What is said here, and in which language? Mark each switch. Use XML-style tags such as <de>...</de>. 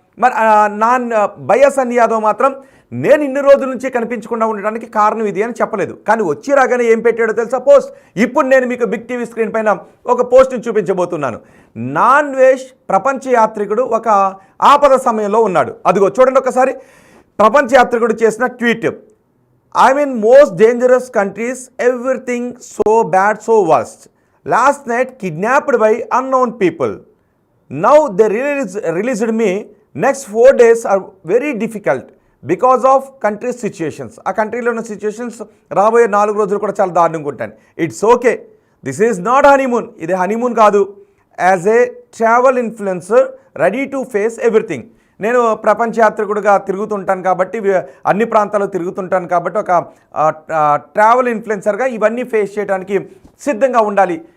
<te>మరి భయ్యా సన్నీ యాదవ్ మాత్రం నేను ఇన్ని రోజుల నుంచి కనిపించకుండా ఉండడానికి కారణం ఇది అని చెప్పలేదు. కానీ వచ్చి రాగానే ఏం పెట్టాడో తెలుసా? పోస్ట్. ఇప్పుడు నేను మీకు బిగ్ టీవీ స్క్రీన్ పైన ఒక పోస్ట్ని చూపించబోతున్నాను. నాన్ వేష్ ప్రపంచ యాత్రికుడు ఒక ఆపద సమయంలో ఉన్నాడు. అదిగో చూడండి ఒకసారి. ప్రపంచ యాత్రికుడు చేసిన tweet.</te> <en>I'm in most dangerous countries, everything so bad, so worst. Last night kidnapped by unknown people. Now they released me. Next 4 days are very difficult because of country situations.</en> <te>ఆ కంట్రీలో ఉన్న సిచ్యుయేషన్స్ రాబోయే 4 రోజులు కూడా చాలా దారుణంగా ఉంటాయి.</te> <en>It's okay, this is not honeymoon.</en> <te>ఇది హనీమూన్ కాదు.</te> <en>As a travel influencer ready to face everything.</en> <te>నేను ప్రపంచ యాత్రికుడిగా తిరుగుతుంటాను కాబట్టి, అన్ని ప్రాంతాల్లో తిరుగుతుంటాను కాబట్టి, ఒక ట్రావెల్ ఇన్ఫ్లుయెన్సర్గా ఇవన్నీ ఫేస్ చేయడానికి సిద్ధంగా ఉండాలి.</te>